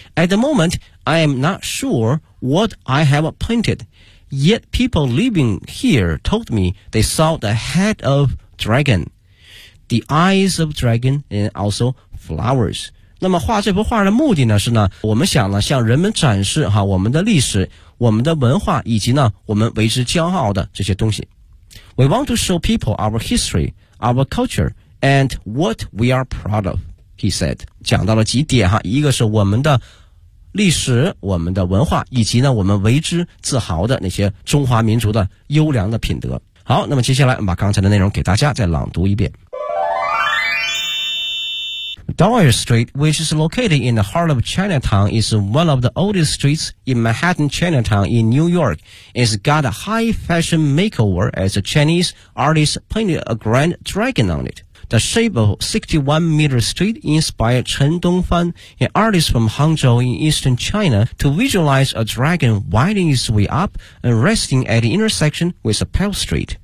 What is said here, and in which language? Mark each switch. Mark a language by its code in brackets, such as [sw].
[en] At the moment, I am not sure what I have painted. Yet people living here told me they saw the head of dragon, the eyes of dragon, and also flowers. [zh] 那么画这幅画的目的呢是呢，我们想呢向人们展示哈我们的历史、我们的文化以及呢我们为之骄傲的这些东西。 [en] We want to show people our history, our culture, and what we are proud of. He said， [zh] 讲到了几点哈，一个是我们的历史、我们的文化，以及呢我们为之自豪的那些中华民族的优良的品德。好，那么接下来我们把刚才的内容给大家再朗读一遍。 [en] Doyle Street, which is located in the heart of Chinatown, is one of the oldest streets in Manhattan Chinatown in New York. It's got a high fashion makeover as a Chinese artist painted a grand dragon on it. The shape of 61-meter street inspired Chen Dongfan, an artist from Hangzhou in eastern China, to visualize a dragon winding its way up and resting at the intersection with a Pearl Street.